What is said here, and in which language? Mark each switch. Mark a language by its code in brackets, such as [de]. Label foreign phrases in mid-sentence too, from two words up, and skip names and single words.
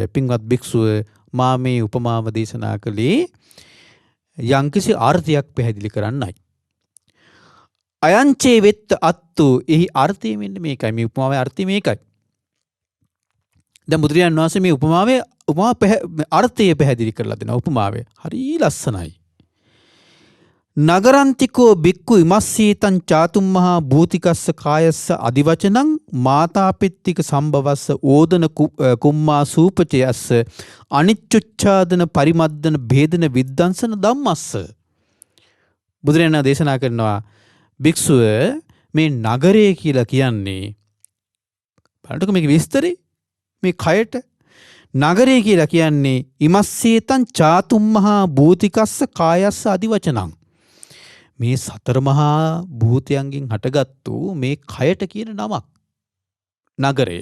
[si] පින්වත් භික්ෂුව මා මේ උපමාව දේශනා කළේ යම්කිසි අර්ථයක් පැහැදිලි කරන්නයි. [pi] අයංචේ වෙත්ත අත්තු [si] එහි අර්ථය මෙන්න මේකයි. මේ උපමාවේ අර්ථය මේකයි. දැන් බුදුරජාණන් වහන්සේ මේ උපමාවේ අර්ථය පැහැදිලි කරලා දෙනවා. උපමාවේ හරි ලස්සනයි. [pi] නගරන්තිකෝ බික්කු ඉමස්සීතං චාතුම් මහා භූතිකස්ස කායස්ස අදිවචනං මාතාපෙත්තික සම්භවස්ස ඕදන කුම්මා සූපචයස්ස අනිච්චුච්ඡාදන පරිමද්දන භේදන විද්දංසන ධම්මස්ස. [si] බුදුරජාණන් දේශනා කරනවා භික්ෂුව මේ නගරය කියලා කියන්නේ බලන්නකො මේක විස්තරේ මේ කයට නගරය කියලා කියන්නේ [pi] ඉමස්සීතං චාතුම් මහා භූතිකස්ස කායස්ස අදිවචනං [si] මේ සතර මහා භූතයන්ගෙන් හටගත්තු මේ කයට කියන නමක් නගරය.